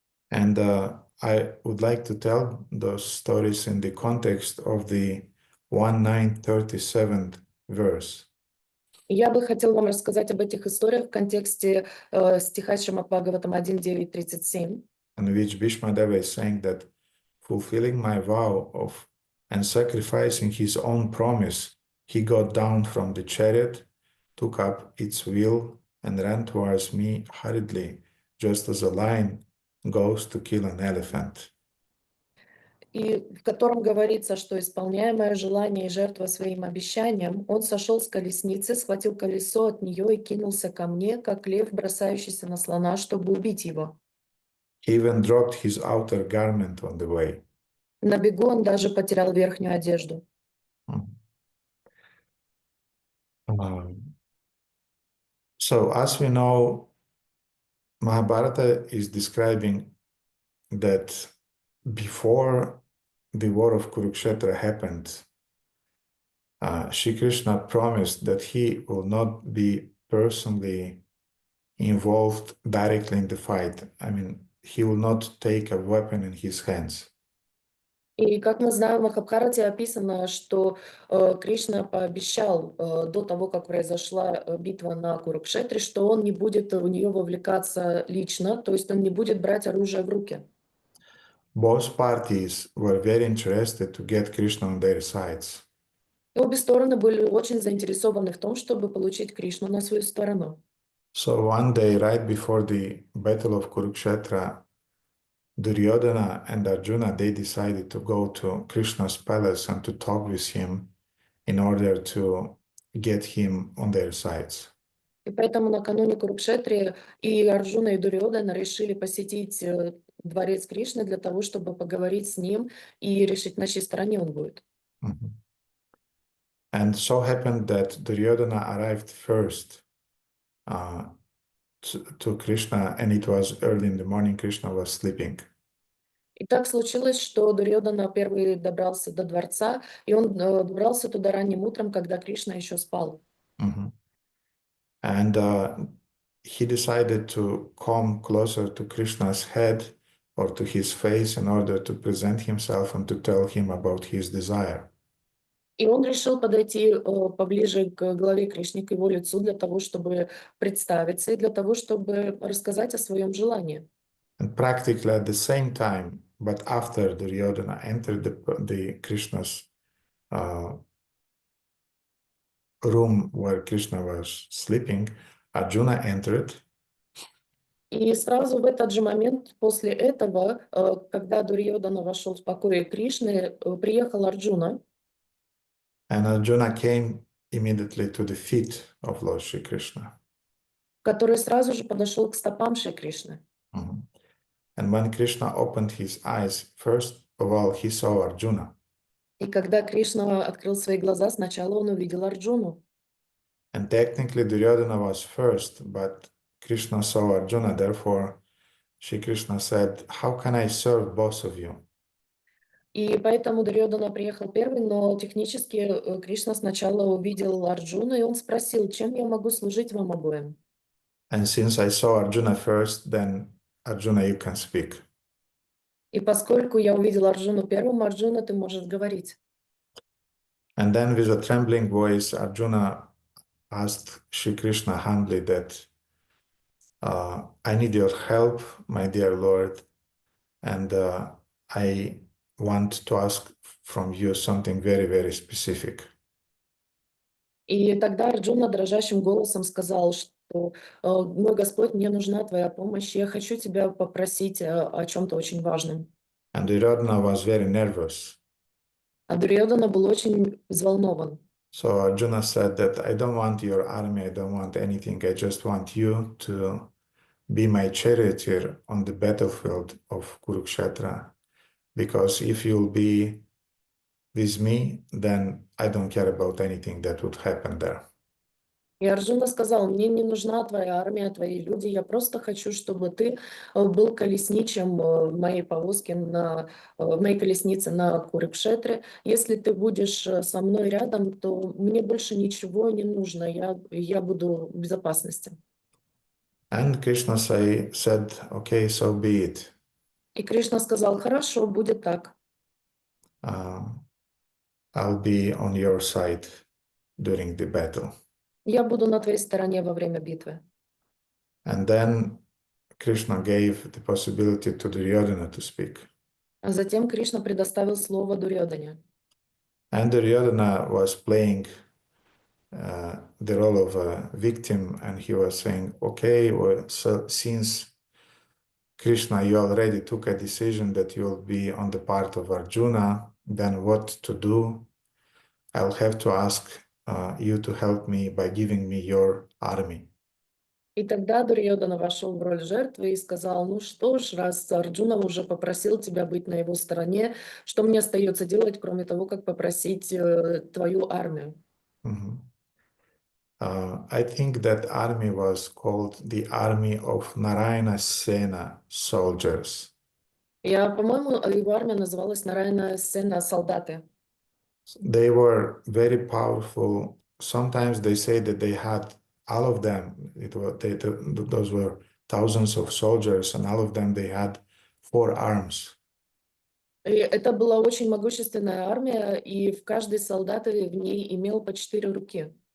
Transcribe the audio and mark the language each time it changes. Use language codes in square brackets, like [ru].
[en] And I would like to tell those stories in the context of the 1937th verse. [ru] Я бы хотел вам рассказать об этих историях в контексте стиха Шримад Бхагаватам 1.9.37. [en] In which Bhīṣmadeva is saying that fulfilling my vow of and sacrificing his own promise, he got down from the chariot, took up its wheel, and ran towards me hurriedly, just as a lion goes to kill an elephant. [ru] И в котором говорится, что, исполняя мое желание и жертва своим обещаниям, он сошел с колесницы, схватил колесо от нее и кинулся ко мне, как лев, бросающийся на слона, чтобы убить его. [en] He even dropped his outer garment on the way. [ru] На бегу он даже потерял верхнюю одежду. [en] So as we know, Mahabharata is describing that before the war of Kurukshetra happened, Shri Krishna promised that he will not be personally involved directly in the fight. I mean, he will not take a weapon in his hands. [ru] И как мы знаем, в Махабхарате описано, что Кришна пообещал до того, как произошла битва на Курукшетре, что он не будет в нее вовлекаться лично, то есть он не будет брать оружие в руки. [en] Both parties were very interested to get Krishna on their sides. [ru] И обе стороны были очень заинтересованы в том, чтобы получить Кришну на свою сторону. [en] So one day, right before the battle of Kurukshetra, Duryodhana and Arjuna, they decided to go to Krishna's palace and to talk with him in order to get him on their sides. [ru] И поэтому накануне Курукшетры и Арджуна, и Дурьодана решили посетить дворец Кришны для того, чтобы поговорить с ним и решить, на чьей стороне он будет. [en] And so happened that Duryodhana arrived first to Krishna, and it was early in the morning. Krishna was sleeping. [ru] И так случилось, что Дурьодана первый добрался до дворца, и он добрался туда ранним утром, когда Кришна еще спал. [en] And he decided to come closer to Krishna's head or to his face in order to present himself and to tell him about his desire. [ru] И он решил подойти поближе к главе Кришны, к его лицу, для того, чтобы представиться и для того, чтобы рассказать о своем желании. [en] And practically at the same time, but after Duryodhana entered the Krishna's room where Krishna was sleeping, Arjuna entered. [ru] И сразу в этот же момент после этого, когда Дурьодана вошел в покои Кришны, приехал Арджуна. [en] And Arjuna came immediately to the feet of Lord Shri Krishna. [ru] который сразу же подошел к стопам Шри Кришны. Mhm. [en] And when Krishna opened his eyes, first of all, he saw Arjuna. [ru] И когда Кришна открыл свои глаза, сначала он увидел Арджуну. [en] And technically, Duryodhana was first, but Krishna saw Arjuna. Therefore, Shri Krishna said, "How can I serve both of you?" [ru] И поэтому Дурьодана приехал первый, но технически Кришна сначала увидел Арджуну, и он спросил, чем я могу служить вам обоим. [en] And since I saw Arjuna first, then Arjuna, you can speak. [ru] И поскольку я увидел Арджуну первым, Арджуна, ты можешь говорить. [en] And then with a trembling voice, Arjuna asked Shri Krishna humbly that, I need your help, my dear Lord, and I want to ask from you something very, very specific. [ru] И тогда Арджуна дрожащим голосом сказал, что «Мой Господь, мне нужна твоя помощь, я хочу тебя попросить о чем-то очень важном». [en] And Duryodhana was very nervous. [ru] А Дурьодана был очень взволнован. [en] So Arjuna said that I don't want your army, I don't want anything, I just want you to be my charioteer on the battlefield of Kurukshetra. Because if you'll be with me, then I don't care about anything that would happen there. [ru] И Арджуна сказал, мне не нужна твоя армия, твои люди, я просто хочу, чтобы ты был колесничем моей повозки, в моей колеснице на Курукшетре. Если ты будешь со мной рядом, то мне больше ничего не нужно, я буду в безопасности. [en] And Krishna said, okay, so be it. [ru] И Кришна сказал, хорошо, будет так. [en] I'll be on your side during the battle. [ru] Я буду на твоей стороне во время битвы. [en] And then Krishna gave the possibility to Duryodhana to speak. [ru] А затем Кришна предоставил слово Дурьодане. [en] And Duryodhana was playing the role of a victim, and he was saying, okay, well, so since Krishna, you already took a decision that you'll be on the part of Arjuna, then what to do? I'll have to ask you to help me by giving me your army. [ru] И тогда Дурьодана вошел в роль жертвы и сказал, ну что ж, раз Арджуна уже попросил тебя быть на его стороне, что мне остается делать, кроме того, как попросить твою армию? [en] I think that army was called the army of Narayana Sena soldiers. [ru] По-моему, его армия называлась Нараяна Сена солдаты. [en] They were very powerful. Sometimes they say that they had all of them. Those were thousands of soldiers, and all of them they had 4 arms. [ru] И это была очень могущественная армия, и в каждый солдат в ней имел по 4 руки.